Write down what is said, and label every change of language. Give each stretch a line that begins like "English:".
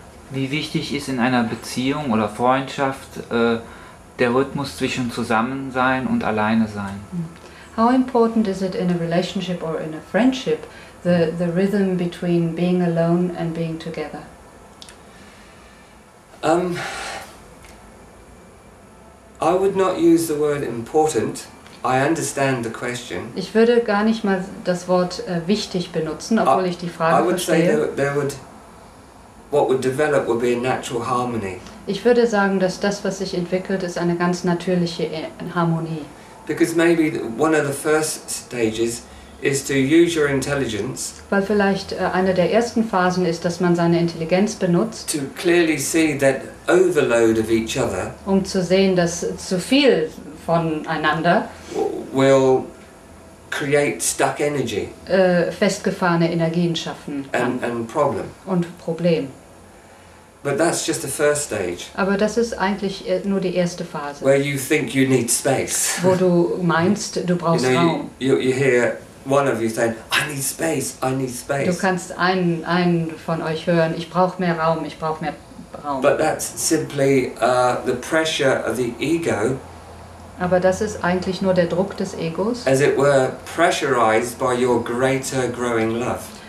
German: Wie wichtig ist in einer Beziehung oder Freundschaft der Rhythmus zwischen Zusammensein und Alleinsein?
English: How important is it in a relationship or in a friendship, the rhythm between being alone and being together? I would not use the word important. I understand the question.
German: Ich würde gar nicht mal das Wort wichtig benutzen, obwohl ich die Frage verstehe.
English: What would develop would be a natural harmony.
German: Ich würde sagen, dass das, was sich entwickelt, ist eine ganz natürliche Harmonie.
English: Because maybe one of the first stages is to use your intelligence.
German: Weil vielleicht eine der ersten Phasen ist, dass man seine Intelligenz benutzt,
English: To clearly see that overload of each other.
German: Um zu sehen, dass zu viel voneinander
English: Will create stuck energy.
German: Festgefahrene Energien schaffen kann.
English: And problem.
German: Und Problem.
English: But that's just the first stage.
German: Aber das ist eigentlich nur die erste Phase.
English: Where you think you need space.
German: Wo du meinst, du brauchst Raum.
English: You hear one of you saying, I need space, I need space.
German: Du kannst einen von euch hören, ich brauche mehr Raum, ich brauche mehr Raum.
English: But that's simply the pressure of the ego.
German: Aber das ist eigentlich nur der Druck des Egos.
English: As it were, pressurized by your greater growing love.